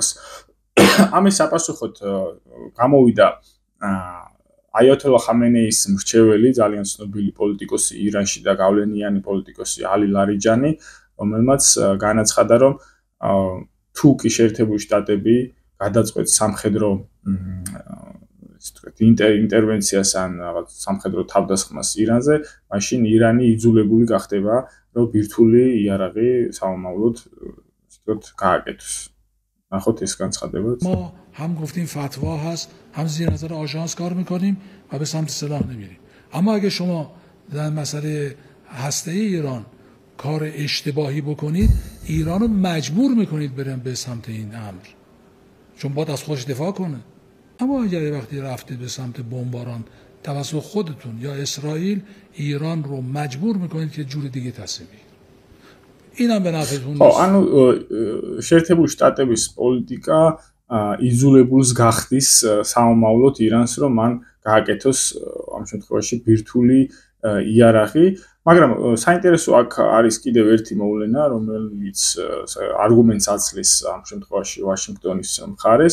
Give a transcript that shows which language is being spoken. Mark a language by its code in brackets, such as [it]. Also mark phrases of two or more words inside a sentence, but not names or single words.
[ka] ამის საპასუხოდ გამოვიდა აიათოლა ხამენეის მრჩეველი, ძალიან ცნობილი პოლიტიკოსი ირანში და გავლენიანი პოლიტიკოსი ალი ლარიჯანი, რომელმაც განაცხადა, რომ თუ კი შეერთებული შტატები გადაწყვეტს სამხედრო ინტერვენციას ან რაღაც სამხედრო თავდასხმას ირანზე, მაშინ ირანი იძულებული გახდება, რომ ბირთვული იარაღი სამომავლოდ გააკეთოს. [fa] نخود اسکان خواهده بود. ما هم گفتیم فتوا هست، هم زیر نظر آژانس کار میکنیم و به سمت سلاح نمیریم. اما اگه شما در مسئله هسته‌ای ایران کار اشتباهی بکنید، ایران رو مجبور میکنید برن به سمت این امر، چون باید از خودش دفاع کنه. اما اگر وقتی رفتید به سمت بمباران توسط خودتون یا اسرائیل، ایران رو مجبور میکنید که جور دیگه تصمیم بگیره. اینم به نفعتون نیست. [ka] ანუ შეერთებული შტატების პოლიტიკა იძულებულს გახდის სამომავლოდ ირანს, რომ მან გააკეთოს ამ შემთხვევაში ბირთვული იარაღი, მაგრამ საინტერესო აქ არის კიდევ ერთი მოვლენა, რომელიც არგუმენტს აცლის ამ შემთხვევაში ვაშინგტონის მხარეს.